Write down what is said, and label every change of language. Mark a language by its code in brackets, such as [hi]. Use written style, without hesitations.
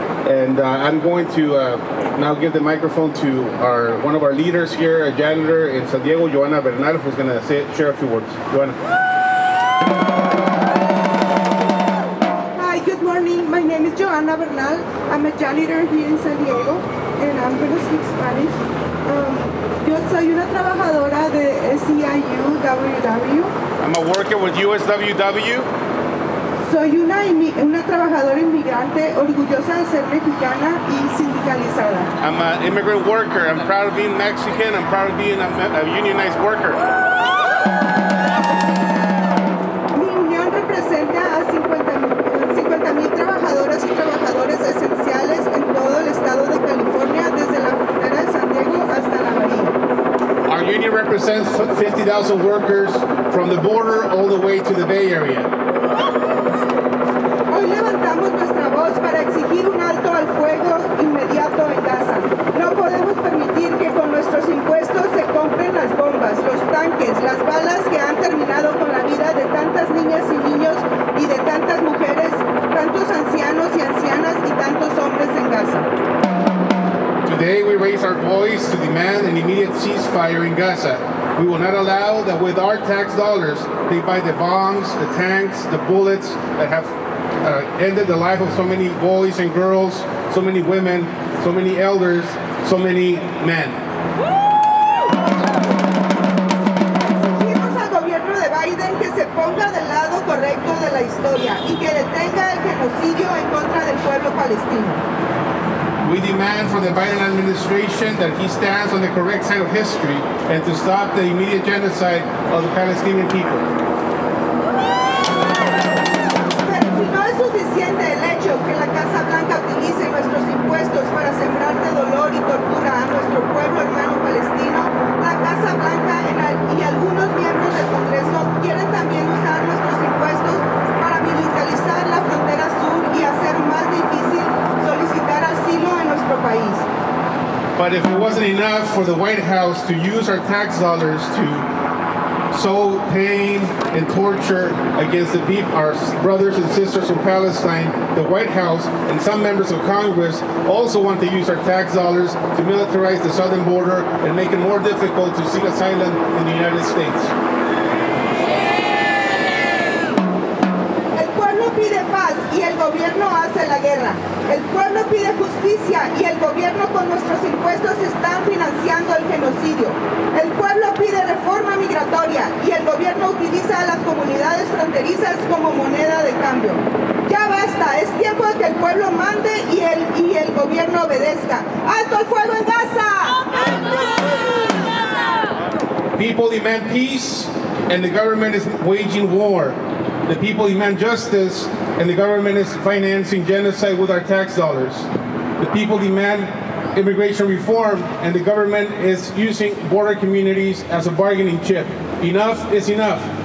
[en] And I'm going to now give the microphone to one of our leaders here, a janitor in San Diego, Joanna Bernal, who's going to share a few words. Joanna. Hi, good morning. My name is Joanna Bernal. I'm a janitor here in San Diego, and I'm going to speak Spanish. [es] Yo soy una trabajadora de SEIU, WW. [en] I'm a worker with USWW. [es] Soy una trabajadora inmigrante orgullosa de ser mexicana y sindicalizada. [en] I'm an immigrant worker. I'm proud of being Mexican. I'm proud of being a unionized worker. [es] Mi unión representa a 50,000 trabajadoras y trabajadores esenciales en todo el estado de California, desde la frontera de San Diego hasta la Bahía. [en] Our union represents 50,000 workers from the border all the way to the Bay Area. [es] Hoy levantamos nuestra voz para exigir un alto al fuego inmediato en Gaza. No podemos permitir que con nuestros impuestos se compren las bombas, los tanques, las balas que han terminado con la vida de tantas niñas y niños y de tantas mujeres, tantos ancianos y ancianas y tantos hombres en Gaza. [en] Today we raise our voice to demand an immediate ceasefire in Gaza. We will not allow that with our tax dollars they buy the bombs, the tanks, the bullets that have ended the life of so many boys and girls, so many women, so many elders, so many men. [es] Exigimos al gobierno de Biden que se ponga del lado correcto de la historia y que detenga el genocidio en contra del pueblo palestino. [en] We demand from the Biden administration that he stands on the correct side of history and to stop the immediate genocide of the Palestinian people. [es] Pero si no es suficiente el hecho que la Casa Blanca utilice nuestros impuestos para sembrar de dolor y tortura a nuestro pueblo hermano palestino, la Casa Blanca y algunos miembros del Congreso quieren también usar nuestros impuestos para militarizar la frontera sur y hacer más difícil solicitar asilo en nuestro país. [en] But if it wasn't enough for the White House to use our tax dollars to sow pain and torture against the people, our brothers and sisters from Palestine, the White House and some members of Congress also want to use our tax dollars to militarize the southern border and make it more difficult to seek asylum in the United States. [es] El pueblo pide paz y el gobierno hace la guerra. El pueblo pide justicia y el gobierno con nuestros impuestos está financiando el genocidio. El pueblo pide reforma migratoria y el gobierno utiliza a las comunidades fronterizas como moneda de cambio. Ya basta, es tiempo de que el pueblo mande y el gobierno obedezca. ¡Alto el fuego en Gaza! [en] People demand peace and the government is waging war. The people demand justice and the government is financing genocide with our tax dollars. The people demand immigration reform and the government is using border communities as a bargaining chip. Enough is enough.